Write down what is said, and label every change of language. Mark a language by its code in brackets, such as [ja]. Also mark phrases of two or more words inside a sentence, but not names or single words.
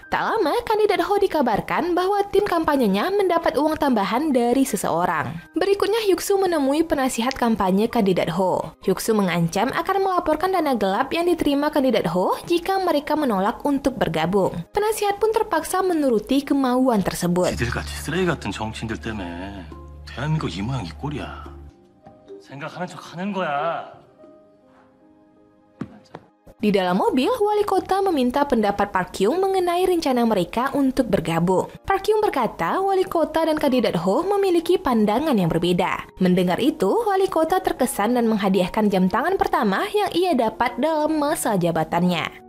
[id] Tak lama, kandidat Ho dikabarkan bahwa tim kampanyenya mendapat uang tambahan dari seseorang. Berikutnya, Hyuk-soo menemui penasihat kampanye kandidat Ho. Hyuk-soo mengancam akan melaporkan dana gelap yang diterima kandidat Ho jika mereka menolak untuk bergabung. Penasihat pun terpaksa menuruti kemauan tersebut. [ko] 지들같이 쓰레기 같은 정치인들 때문에 대한민국 이 모양 이 꼴이야. 생각하는 척 하는 거야. [id] Di dalam mobil, wali kota meminta pendapat Park Hyung mengenai rencana mereka untuk bergabung. Park Hyung berkata wali kota dan kandidat Ho memiliki pandangan yang berbeda. Mendengar itu, wali kota terkesan dan menghadiahkan jam tangan pertama yang ia dapat dalam masa jabatannya.